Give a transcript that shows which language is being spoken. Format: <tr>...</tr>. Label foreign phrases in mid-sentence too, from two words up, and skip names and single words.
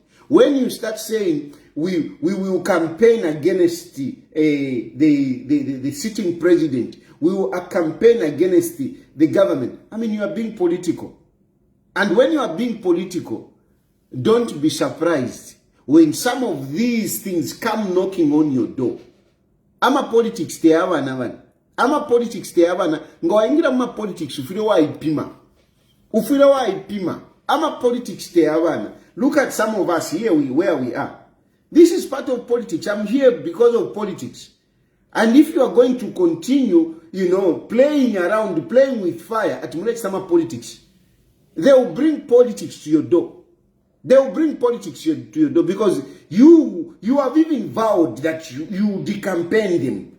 <en>When you start saying we will campaign against the sitting president, we will campaign against the government, I mean, you are being political. And when you are being political, don't be surprised when some of these things come knocking on your door.</en> <bem>Ama politics te abana. Ama politics te abana. Ngoingira ma politics ufire wa ipima. Ufire wa ipima. Ama politics te abana.</bem> <en>Look at some of us here where we are. This is part of politics. I'm here because of politics. And if you are going to continue, you know, playing around, playing with fire at Mulek Sama politics, they will bring politics to your door. They will bring politics to your door because you have even vowed that you decampaign them.</en>